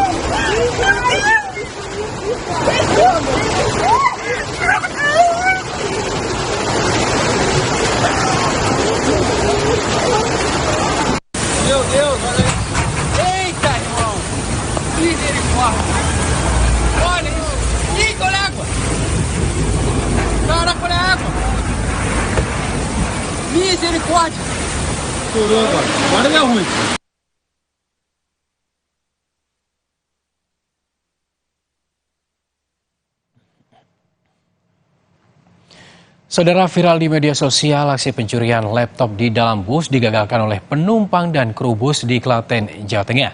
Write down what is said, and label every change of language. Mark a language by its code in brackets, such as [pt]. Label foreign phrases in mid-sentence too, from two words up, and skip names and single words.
[pt] Meu Deus, olha aí. Eita, irmão. Misericórdia. Olha isso. Ih, olha a água. Caraca, olha a água. Misericórdia. Estourou agora. Agora deu ruim. [id] Saudara, viral di media sosial, aksi pencurian laptop di dalam bus digagalkan oleh penumpang dan kru bus di Klaten, Jawa Tengah.